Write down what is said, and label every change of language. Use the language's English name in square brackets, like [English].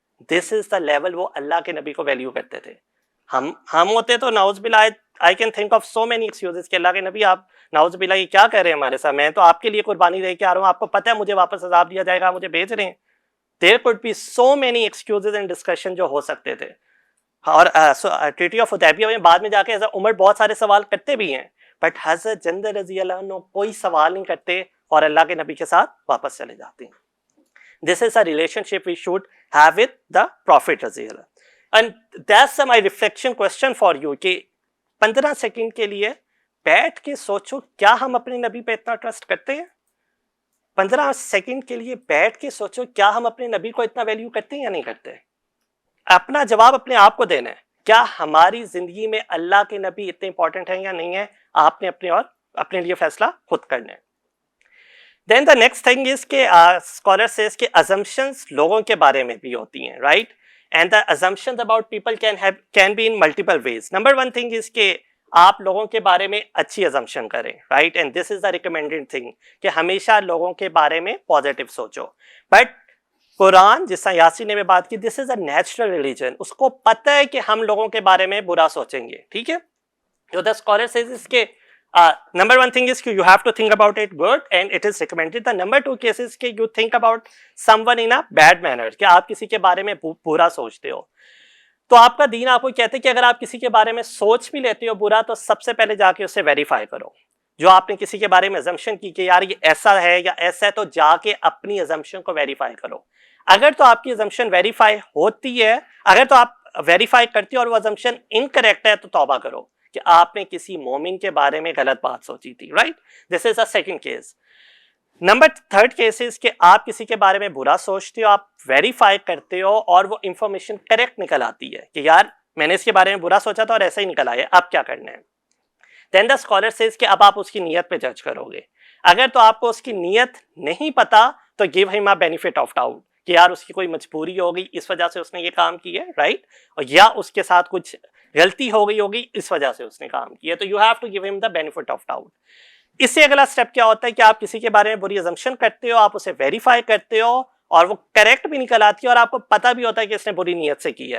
[Urdu] This is the level وہ اللہ کے نبی کو ویلیو کرتے تھے. ہم ہوتے تو نعوذ باللہ, [English] I can think of so many excuses [Urdu] کہ اللہ کے نبی آپ نعوذ باللہ یہ کیا کہہ رہے ہیں ہمارے ساتھ, میں تو آپ کے لیے قربانی دے کے آ رہا ہوں, آپ کو پتہ ہے مجھے واپس عذاب دیا جائے گا, مجھے بھیج رہے ہیں. [English] there could be so many excuses and discussion [Urdu] جو ہو سکتے تھے. اور ٹریٹی آف حدیبیہ میں بعد میں جا کے حضرت عمر بہت سارے سوال کرتے بھی ہیں, بٹ حضرت جنرل رضی اللہ عنہ کوئی سوال نہیں کرتے اور اللہ کے نبی کے ساتھ واپس چلے جاتے ہیں. [English] This is a relationship we should have with the Prophet رضی اللہ. And that's my reflection question for you [Urdu] کہ 15 سیکنڈ کے لیے بیٹھ کے سوچو, کیا ہم اپنے نبی پہ اتنا ٹرسٹ کرتے ہیں؟ 15 سیکنڈ کے لیے بیٹھ کے سوچو, کیا ہم اپنے نبی کو اتنا ویلیو کرتے ہیں یا نہیں کرتے؟ اپنا جواب اپنے آپ کو دینا ہے. کیا ہماری زندگی میں اللہ کے نبی اتنے امپورٹنٹ ہیں یا نہیں ہیں؟ آپ نے اپنے لیے فیصلہ خود کرنا ہے. [English] Then the next thing is کہ scholar says کہ assumptions [Urdu] لوگوں کے بارے میں بھی ہوتی ہیں, [English] right? And the assumptions about people can be in multiple ways. Number one thing is [Urdu] کہ آپ لوگوں کے بارے میں اچھی assumption کریں, right? [English] And this is the recommended thing [Urdu] کہ ہمیشہ لوگوں کے بارے میں positive سوچو. [English] But Quran, [Urdu] جس طرح یاسین نے بھی بات کی, [English] this is a natural religion. [Urdu] اس کو پتہ ہے کہ ہم لوگوں کے بارے میں برا سوچیں گے, ٹھیک ہے. [English] So the scholar says is کہ number one thing is کہ you have to think about it good and it is recommended. The number two case is کہ you think about someone in a bad manner, [Urdu] کہ آپ کسی کے بارے میں برا سوچتے ہو. تو آپ کا دین آپ کو کہتے ہیں کہ اگر آپ کسی کے بارے میں سوچ بھی لیتے ہو برا, تو سب سے پہلے جا کے اسے ویریفائی کرو. جو آپ نے کسی کے بارے میں assumption کی کہ یار یہ ایسا ہے یا ایسا ہے, تو جا کے اپنی assumption کو ویریفائی کرو. اگر تو آپ کی assumption ویریفائی ہوتی ہے, اگر تو آپ ویریفائی کرتی ہو اور وہ assumption incorrect ہے, تو توبہ کرو کہ آپ نے کسی مومن کے بارے میں غلط بات سوچی تھی, right. [English] This is a second case. [Urdu] Number third case is کہ آپ کسی کے بارے میں برا سوچتے ہو, آپ ویریفائی کرتے ہو اور وہ انفارمیشن کریکٹ نکل آتی ہے کہ یار میں نے اس کے بارے میں برا سوچا تھا اور ایسا ہی نکل آیا, اب کیا کرنا ہے. [English] then the scholar says [Urdu] کہ اب آپ اس کی نیت پہ جج کرو گے. اگر تو آپ کو اس کی نیت نہیں پتا تو [English] give him a benefit of doubt [Urdu] کہ یار اس کی کوئی مجبوری ہوگی اس وجہ سے اس نے یہ کام کیا ہے, رائٹ, اور یا اس کے ساتھ کچھ غلطی ہو گئی ہوگی اس وجہ سے اس نے کام کیا, تو [English] You have to give him the benefit of doubt. [Urdu] اس سے اگلا اسٹیپ کیا ہوتا ہے کہ آپ کسی کے بارے میں بری assumption کرتے ہو, آپ اسے ویریفائی کرتے ہو اور وہ کریکٹ بھی نکل آتی ہے اور آپ کو پتا بھی ہوتا ہے کہ اس نے بری نیت سے کی ہے.